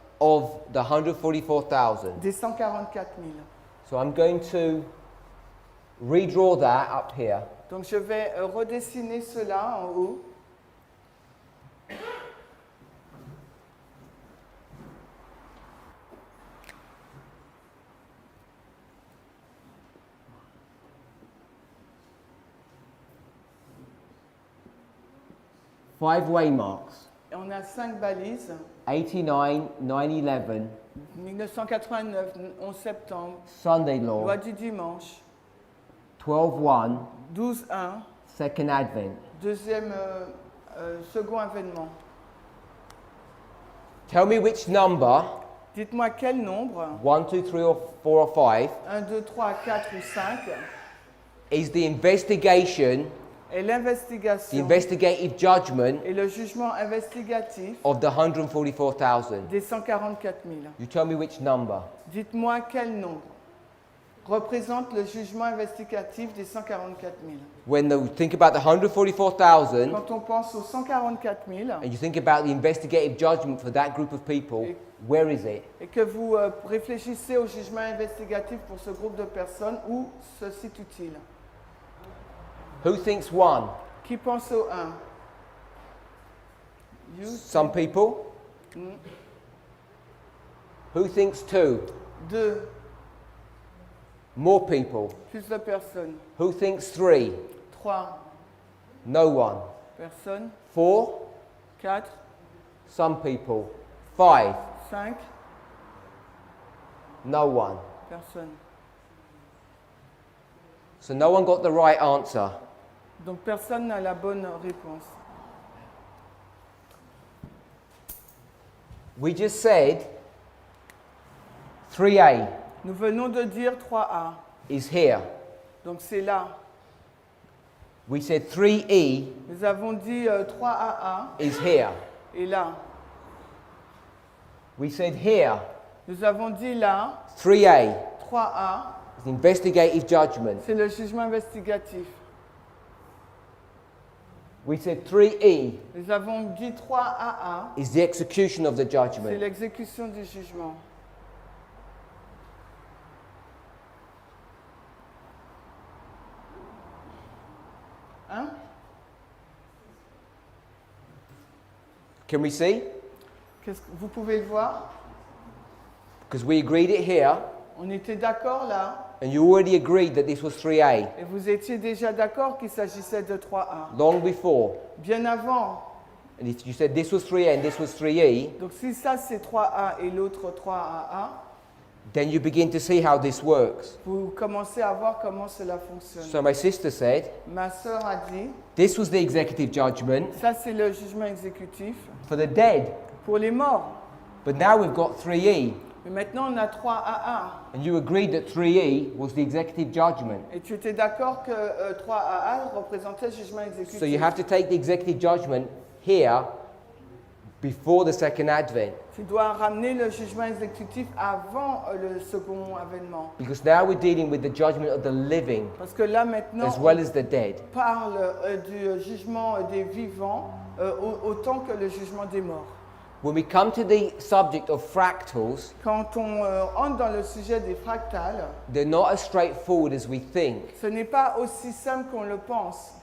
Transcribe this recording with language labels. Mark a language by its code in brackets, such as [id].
[en] of the 144,000. [fr] des 144 000. [en] So I'm going to redraw that up here. [fr] Donc je vais redessiner cela en haut. [en] Five waymarks. [fr] Et on a 5 balises. [en] 89, 9/11, [fr] 1989, 11 septembre, [en] Sunday law, [fr] loi du dimanche, [en] 12:1, [fr] 12.1, [en] second advent. [fr] deuxième, second avènement. [en] Tell me which number, [fr] Dites-moi quel nombre, [en] 1, 2, 3, or 4 or 5, [fr] 1, 2, 3, 4 ou 5, [en] is the investigation, [fr] est [en] the [fr] l'investigation [en] investigative judgment [fr] et le jugement investigatif [en] of the 144,000. [fr] des 144 000. [en] You tell me which number. [fr] Dites-moi quel nombre représente le jugement investigatif des 144 000. [en] When you think about the 144,000 [fr] Quand on pense aux 144 000 [en] and you think about the investigative judgment for that group of people, where is it? [fr] et que vous réfléchissez au jugement investigatif pour ce groupe de personnes, où se situe-t-il? [en] Who thinks 1? [fr] Qui pense au 1? [en] You? Some people. Who thinks 2? [fr] 2. [en] More people. [fr] Plus de personnes. [en] Who thinks 3? [fr] 3 [en] No one. [fr] personnes. [en] 4? [fr] 4, [en] Some people. 5? [fr] 5 [en] No one. [fr] personnes. [en] So no one got the right answer. [fr] Donc personne n'a la bonne réponse. [en] We just said 3A [fr] Nous venons de dire 3A. [en] is here. [fr] Donc c'est là. [en] We said 3E [fr] Nous avons dit 3AA [en] is here. [fr] et là. [en] We said here [fr] Nous avons dit là, [en] 3A [fr] 3A, [en] is investigative judgment. [fr] c'est le jugement investigatif. [en] We said 3E [fr] Nous avons dit 3AA, [en] is the execution of the [fr] c'est [en] judgment. [fr] l'exécution du jugement. Hein? [en] Can we see? [fr] Vous pouvez le voir? [en] Because we agreed it here, [fr] On était d'accord là, [en] and you already agreed that this was 3A [fr] et vous étiez déjà d'accord qu'il s'agissait de 3A. [en] long before. [fr] Bien avant. [en] And if you said this was 3A and this was 3E, [fr] Donc si ça c'est 3A et l'autre 3AA, [en] then you begin to see how this works. [fr] vous commencez à voir comment cela fonctionne. [en] So my sister said, [fr] Ma sœur a dit, [en] this was the executive judgment [fr] ça c'est le jugement exécutif [en] for the dead. [fr] pour les morts. [en] But now we've got 3E, [fr] Mais maintenant on a 3AA. [en] and you agreed that 3E was the executive judgment. [fr] Et tu étais d'accord que 3AA représentait le jugement exécutif. [en] So you have to take the executive judgment here before the second advent. [fr] Tu dois ramener le jugement exécutif avant le second avènement. [en] Because now we're dealing with the judgment of the living [fr] Parce que là maintenant [en] as well as the dead. [fr] on parle du jugement des vivants autant que le jugement des morts. [en] When we come to the subject of fractals, [fr] Quand on entre dans le sujet des fractales, [en] they're not as straightforward as we think. [fr] ce n'est pas aussi simple qu'on le pense.